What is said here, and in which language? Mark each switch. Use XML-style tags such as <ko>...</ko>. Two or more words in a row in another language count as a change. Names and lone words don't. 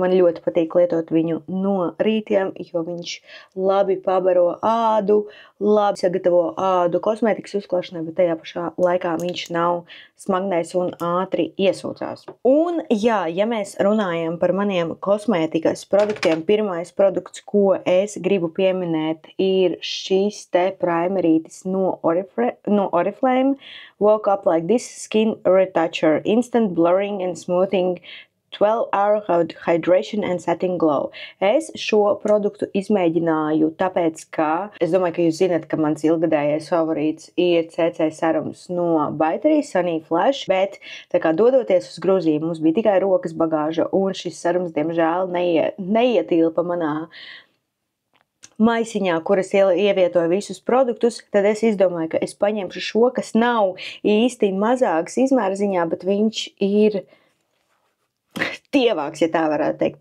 <lv>Man ļoti patīk lietot viņu no rītiem, jo viņš labi pabaro ādu, labi sagatavo ādu kosmētikas uzklāšanai, bet tajā pašā laikā viņš nav smagnējs un ātri iesūcās. Un jā, ja mēs runājam par maniem kosmētikas produktiem, pirmais produkts, ko es gribu pieminēt, ir šīs te primerītis no Oriflame. Woke Up Like This Skin Retoucher Instant Blurring and Smoothing 12-hour hydration and setting glow. Es šo produktu izmēģināju, tāpēc, ka es domāju, ka jūs zināt, ka mans ilgadējais favorīts ir CC serums no Baitery Sunny Flash, bet tā kā dodoties uz Gruziju, mums bija tikai rokas bagāža, un šis serums, diemžēl, neietilpa manā maisiņā, kuras ievietoju visus produktus, tad es izdomāju, ka es paņemšu šo, kas nav īsti mazāks izmērziņā, bet viņš ir tievāks, ja tā varētu teikt.</lv>